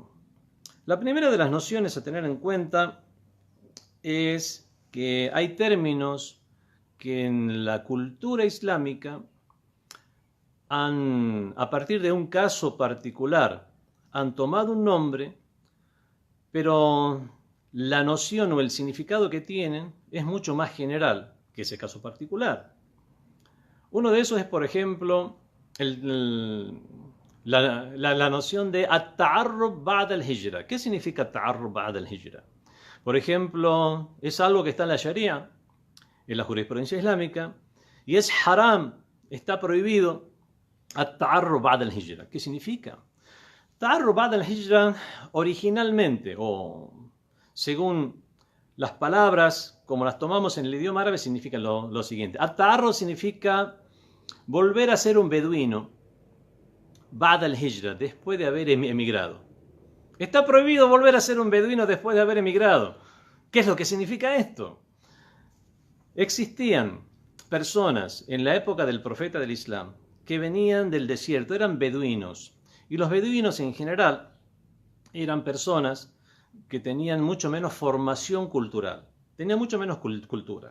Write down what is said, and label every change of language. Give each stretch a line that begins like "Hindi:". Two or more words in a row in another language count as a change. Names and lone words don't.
Spanish: La primera de las nociones a tener en cuenta es que hay términos que en la cultura islámica a partir de un caso particular, han tomado un nombre, pero la noción o el significado que tienen es mucho más general que ese caso particular. Uno de esos es, por ejemplo, la noción de
Arabic: التعرب بعد الهجرة.
Spanish: ¿Qué significa
Arabic: التعرب بعد الهجرة?
Spanish: Por ejemplo, es algo que está en la Sharia, en la jurisprudencia islámica, y es haram, está prohibido
Arabic: التعرب بعد الهجرة.
Spanish: ¿Qué significa?
Arabic: تعرب بعد الهجرة
Spanish: originalmente, o según las palabras como las tomamos en el idioma árabe, significa lo siguiente. At-ta'arrub significa volver a ser un beduino
Arabic: بعد الهجرة,
Spanish: después de haber emigrado. Está prohibido volver a ser un beduino después de haber emigrado. ¿Qué es lo que significa esto? Existían personas en la época del profeta del Islam que venían del desierto, eran beduinos. Y los beduinos en general eran personas que tenían mucho menos formación cultural, tenían mucho menos cultura.